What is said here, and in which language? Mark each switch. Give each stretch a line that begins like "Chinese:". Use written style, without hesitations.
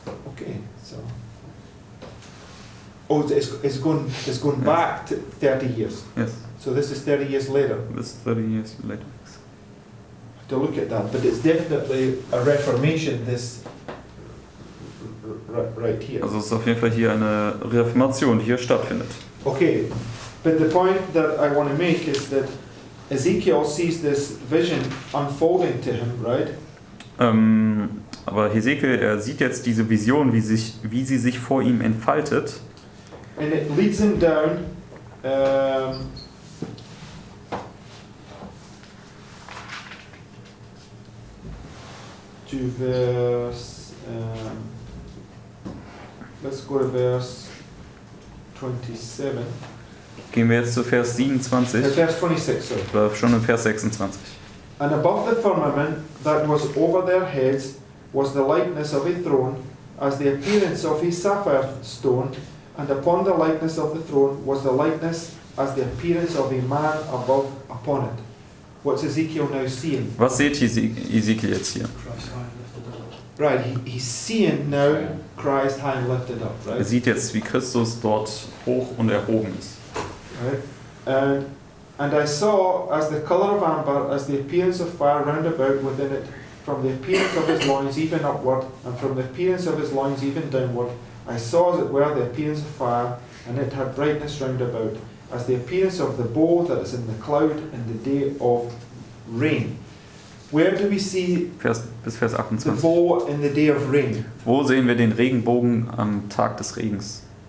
English: Okay, so. Oh, it's going back to 30 years. Yes. So this is 30 years later. This is 30 years later. To look at that, but it's definitely a reformation. This right here.
German: Also es ist auf jeden Fall hier eine Reformation, die hier stattfindet.
English: Okay, but the point that I want to make is that Ezekiel sees this vision unfolding to him, right?
German: Aber Hesekiel, er sieht jetzt diese Vision, wie sie sich vor ihm entfaltet.
English: And it leads him down to verse, let's go to verse 27.
German: Gehen wir jetzt zu Vers 27,
English: Verse 26, sorry.
German: oder schon in Vers 26.
English: And above the firmament that was over their heads was the likeness of a throne, as the appearance of a sapphire stone, and upon the likeness of the throne was the likeness as the appearance of a man above upon it. What's Ezekiel now seeing?
German: Was seht Ezekiel jetzt hier?
English: Right, he's seeing now Christ high and lifted up,
German: Er
English: right?
German: sieht jetzt, wie Christus dort hoch und erhoben ist.
English: Right? And I saw as the colour of amber, as the appearance of fire round about within it, from the appearance of his loins even upward, and from the appearance of his loins even downward, I saw as it were the appearance of fire, and it had brightness round about, as the appearance of the bow that is in the cloud in the day of rain. Where do we see
German: Bis Vers
English: the
German: 28.
English: bow in the day of rain
German: Wo sehen wir den Regenbogen am Tag des Regens